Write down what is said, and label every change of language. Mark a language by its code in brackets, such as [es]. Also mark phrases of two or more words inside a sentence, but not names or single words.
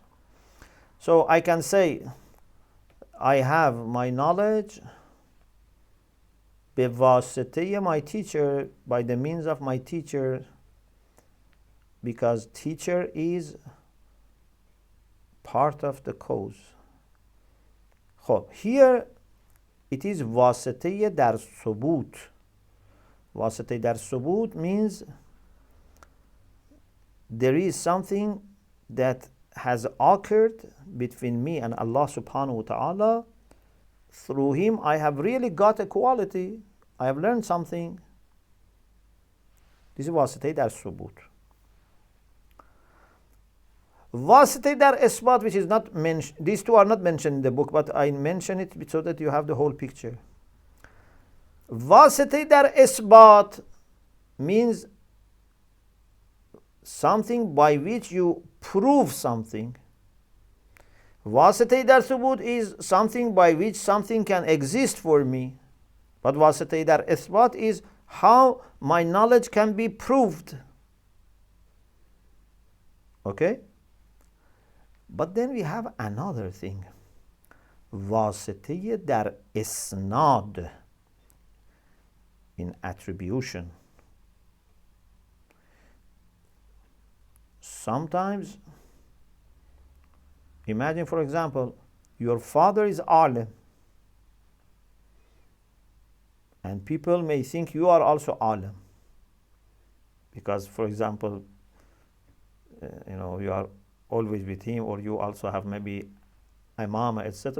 [en] So I can say I have my knowledge بواسطه my teacher, by the means of my teacher, because teacher is part of the cause. Here it is [fa] واسطه در ثبوت. واسطه در ثبوت [en] means there is something that has occurred between me and Allah [ar] سبحانه وتعالى. [en] Through him I have really got a quality, I have learned something. This is [fa] واسطه در ثبوت. واسطه در اثبات, [en] which is not mentioned, these two are not mentioned in the book, but I mention it so that you have the whole picture. [fa] واسطه در اثبات [en] means something by which you prove something. [fa] واسطه در ثبوت [en] is something by which something can exist for me. But [fa] واسطه در اثبات [en] is how my knowledge can be proved. Okay? But then we have another thing. [fa] واسطه در اسناد, [en] in attribution. Sometimes, imagine for example, your father is alim, and people may think you are also alim, because for example, you are always with him, or you also have maybe imam, etc.